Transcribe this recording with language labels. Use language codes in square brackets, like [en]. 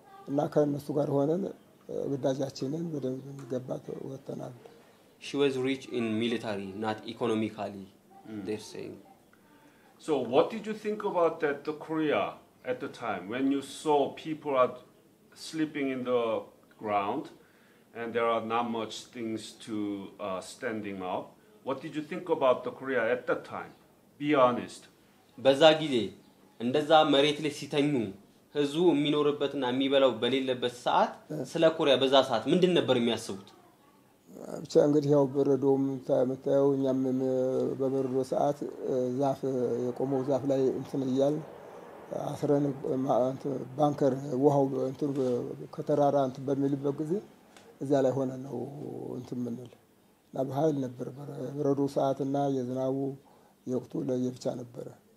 [am] እና ከእነሱ ጋር ሆነን ግዳጃችንን በደንብ የሚገባ ወጥተናል። [en] She was rich in military, not economically, they're saying. So what did you think about that, the Korea at the time when you saw people are sleeping in the ground and there are not much things to standing up? What did you think about the Korea at that time? Be honest. [am] በዛ ጊዜ እንደዛ መሬት ላይ ሲተኙ ህዝቡ የሚኖርበትና የሚበላው በሌለበት ሰዓት ስለ ኮሪያ በዛ ሰዓት ምንድን ነበር የሚያስቡት? ብቻ እንግዲህ ያው በረዶም ተመታው እኛም በበረዶ ሰዓት ዛፍ የቆመው ዛፍ ላይ እንትን ይያል አስረን ባንከር ውሃው እንትን ከተራራ እንትን በሚልበት ጊዜ እዛ ላይ ሆነ ነው እንትን ምንል እና በኃይል ነበር በረዶ ሰዓትና የዝናቡ የወቅቱ ለየብቻ ነበር